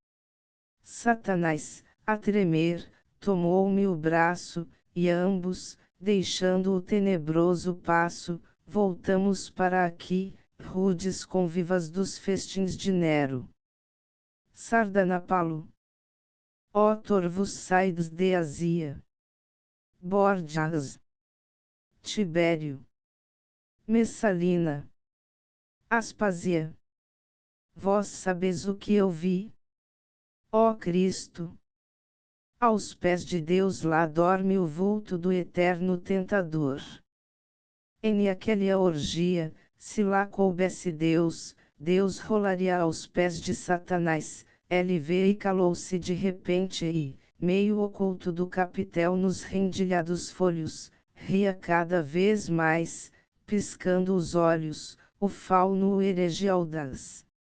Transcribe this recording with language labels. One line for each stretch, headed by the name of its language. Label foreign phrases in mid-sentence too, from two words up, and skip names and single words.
Portuguese: Satanás, a tremer, tomou-me o braço, e ambos, deixando o tenebroso passo, voltamos para aqui, rudes convivas dos festins de Nero. Sardanapalo. Ó torvos saides de Azia. Borgias. Tibério. Messalina. Aspasia. Vós sabeis o que eu vi? Ó Cristo! Aos pés de Deus lá dorme o vulto do eterno tentador. Em aquela orgia, se lá coubesse Deus, Deus rolaria aos pés de Satanás, LV e calou-se de repente e, meio oculto do capitel nos rendilhados folhos, ria cada vez mais, piscando os olhos, o fauno herege audaz.